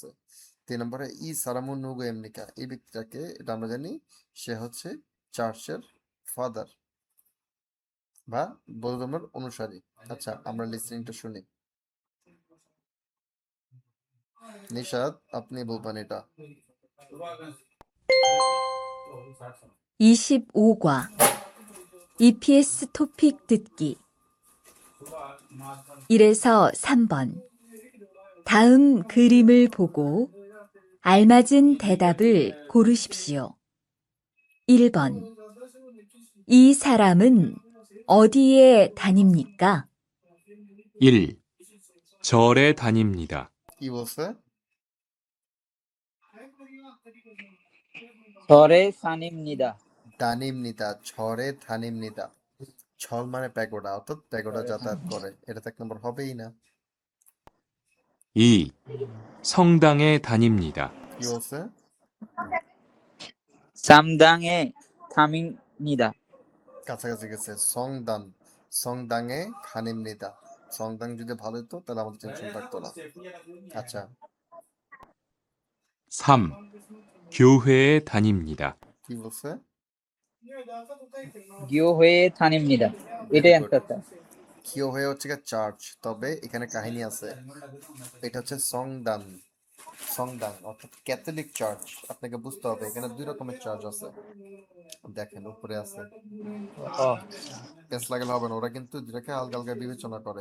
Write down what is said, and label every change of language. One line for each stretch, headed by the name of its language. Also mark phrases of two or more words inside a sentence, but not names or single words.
Bangla: 3 নম্বরে
Korean: 이 사람은 누구
Bangla: আমেরিকা, এই ব্যক্তিটাকে এটা আমরা জানি সে হচ্ছে চার্চের ফাদার বা বৌদ্ধ ধর্মের অনুসারী। আচ্ছা, আমরা লিসনিংটা শুনি। নিশাদ, আপনি বলবেন এটা।
Korean: 25과 EPS 토픽 듣기 1에서 3번 다음 그림을 보고 알맞은 대답을 고르십시오. 1번 이 사람은 어디에 다닙니까? 1. 절에 다닙니다.
Bangla: কি বলছে?
Korean: 절에 다닙니다, 다닙니다, 절에 다닙니다.
Bangla: ছল মানে প্যাগোডা, অর্থাৎ প্যাগোডা যাতায়াত করে, এটা তো 1 নম্বর হবেই না।
Korean: 2. 성당에 다닙니다.
Bangla: কি বলছে?
Korean: 성당에 다닙니다,
Bangla: কাছাকাছি গেছে। সংদান,
Korean: 성당에 다닙니다.
Bangla: সংদাং যদি ভালো হতো তাহলে আমাদের টেনশন থাকতো না। আচ্ছা,
Korean: 3. 교회에 다닙니다.
Bangla: কি বলছে?
Korean: 교회에 다닙니다,
Bangla: ভেরি এটাই গুড। অ্যান্সারটা। কিও হয়ে হচ্ছে গিয়ে চার্চ, তবে এখানে কাহিনী আছে। এটা হচ্ছে সংদান, সংদান অর্থাৎ ক্যাথলিক চার্চ। আপনাকে বুঝতে হবে এখানে 2 রকমের চার্চ আছে। দেখেন উপরে আছে, পেস লাগালে হবে না, ওরা কিন্তু দুটাকে আলগা আলগা বিবেচনা করে।